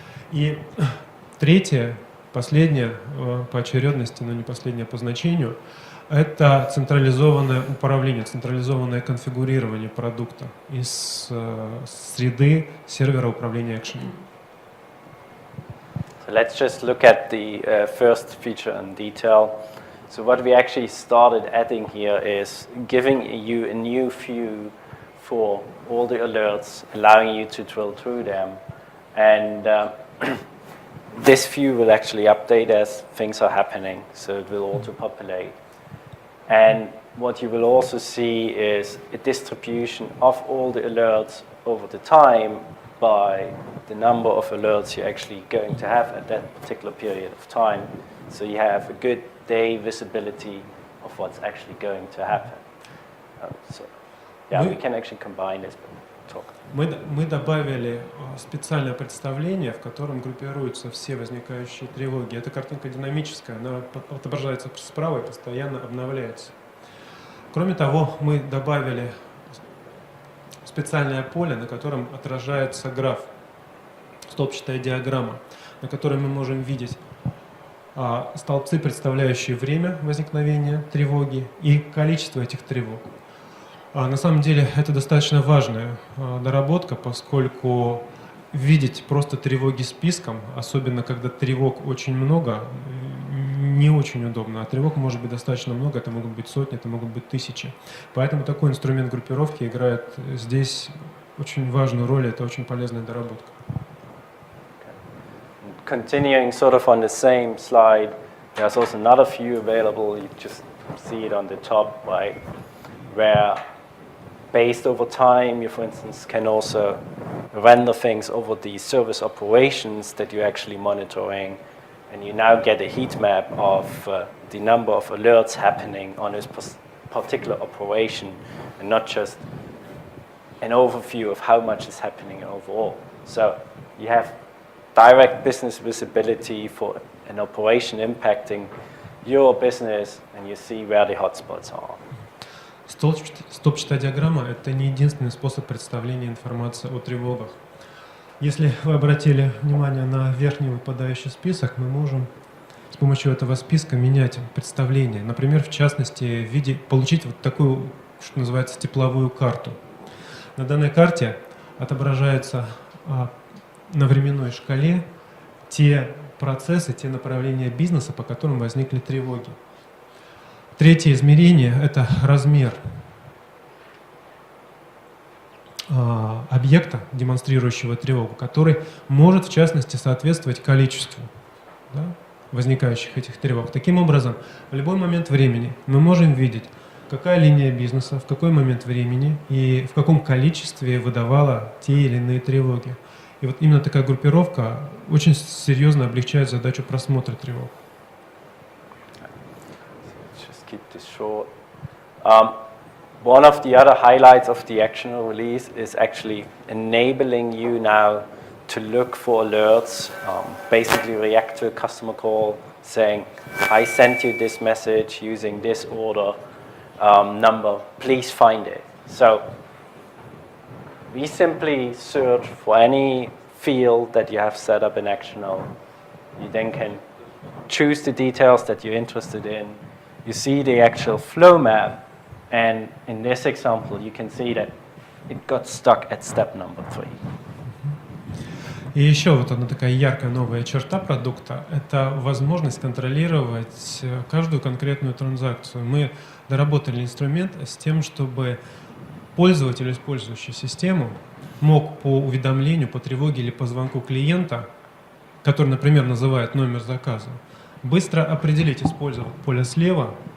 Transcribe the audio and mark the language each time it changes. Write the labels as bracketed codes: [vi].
[ru] И третье, последнее по очередности, но не последнее по значению, это централизованное управление, централизованное конфигурирование продукта из среды сервера управления Actional. [en] So let's just look at the first feature in detail. So what we actually started adding here is giving you a new view for all the alerts, allowing you to drill through them. And this view will actually update as things are happening, so it will auto-populate. And what you will also see is a distribution of all the alerts over the time by the number of alerts you're actually going to have at that particular period of time. So you have a good day visibility of what's actually going to happen. So yeah, we can actually combine this, but talk. [ru] Мы добавили специальное представление, в котором группируются все возникающие тревоги. Эта картинка динамическая, она отображается справа и постоянно обновляется. Кроме того, мы добавили специальное поле, на котором отражается граф, столбчатая диаграмма, на которой мы можем видеть столбцы, представляющие время возникновения тревоги и количество этих тревог. На самом деле это достаточно важная доработка, поскольку видеть просто тревоги списком, особенно когда тревог очень много, не очень удобно. А тревог может быть достаточно много, это могут быть сотни, это могут быть тысячи. Поэтому такой инструмент группировки играет здесь очень важную роль, это очень полезная доработка. [en] Continuing sort of on the same slide, there's also another view available. You just see it on the top, right? Where, based over time, you, for instance, can also render things over the service operations that you're actually monitoring, and you now get a heat map of the number of alerts happening on this particular operation, and not just an overview of how much is happening overall. So you have direct business visibility for an operation impacting your business, and you see where the hotspots are. [ru] Столбчатая диаграмма – это не единственный способ представления информации о тревогах. Если вы обратили внимание на верхний выпадающий список, мы можем с помощью этого списка менять представление. Например, в частности, получить вот такую, что называется, тепловую карту. На данной карте отображаются на временной шкале те процессы, те направления бизнеса, по которым возникли тревоги. Третье измерение – это размер объекта, демонстрирующего тревогу, который может, в частности, соответствовать количеству возникающих этих тревог. Таким образом, в любой момент времени мы можем видеть, какая линия бизнеса, в какой момент времени и в каком количестве выдавала те или иные тревоги. И вот именно такая группировка очень серьезно облегчает задачу просмотра тревог. [en] Just keep this short. One of the other highlights of the actional release is actually enabling you now to look for alerts, basically react to a customer call saying, I sent you this message using this order number, please find it. So we simply search for any field that you have set up in Actional. You then can choose the details that you're interested in. You see the actual flow map, and in this example, you can see that it got stuck at step number 3. [ru] И еще вот одна такая яркая новая черта продукта – это возможность контролировать каждую конкретную транзакцию. Мы доработали инструмент с тем, чтобы пользователь, использующий систему, мог по уведомлению, по тревоге или по звонку клиента, который, например, называет номер заказа, быстро определить, использовать поле слева,